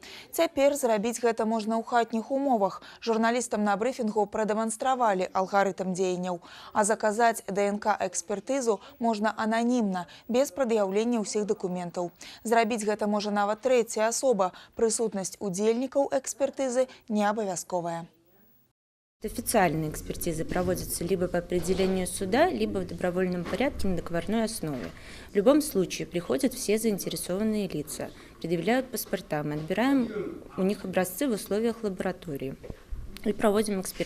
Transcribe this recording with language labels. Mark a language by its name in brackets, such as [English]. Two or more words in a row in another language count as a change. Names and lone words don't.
[Belarusian] Цяпер зрабіць гэта можна ў хатніх умовах. Журналістам на брыфінгу прадэманстравалі алгарытм дзеянняў. А заказаць ДНК-экспертызу можна ананімна, без прад'яўлення ўсіх дакументаў. Зрабіць гэта можа нават трэцяя асоба. Прысутнасць удзельнікаў экспертызы не абавязковая. [Russian] Официальные экспертизы проводятся либо по определению суда, либо в добровольном порядке на договорной основе. В любом случае приходят все заинтересованные лица, предъявляют паспорта, мы отбираем у них образцы в условиях лаборатории и проводим экспертизу.